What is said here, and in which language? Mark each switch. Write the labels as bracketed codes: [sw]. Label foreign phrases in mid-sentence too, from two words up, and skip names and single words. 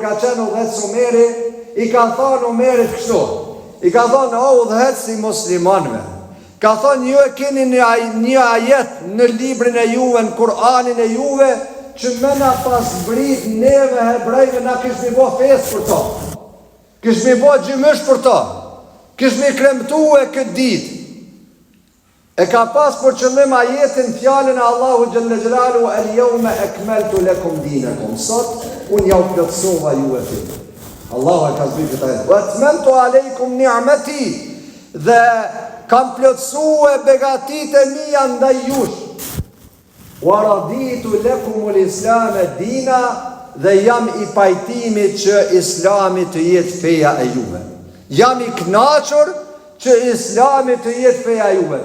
[sq] ka qenë udhëhec Omeri, i ka thonë Omerit kështu, i ka thonë o udhëhec si muslimanve, ka thonë ju e keni një ajet në librin e juve, në Kur'anin e juve, që me na pas brit neve hebrejve na kishmi bo fesë për to, kishmi bo gjymësh për to, kishmi kremtu e këtë ditë. E ka pas për qëllim ajetin fjalën e Allahu [ar] جل جلاله اليوم أكملت لكم دينكم. [sq] Sot unë jau plotësova juve fen. Allahu e ka zbritur këtë ajet. [ar] وأتممت عليكم نعمتي. [sq] Dhe kam plotësue begatit e mia ndaj jush. [ar] ورضيت لكم الإسلام دينا, [sq] dhe jam i pajtimit që Islami të jetë feja e juve. Jam i kënaqur që Islami të jetë feja e juve.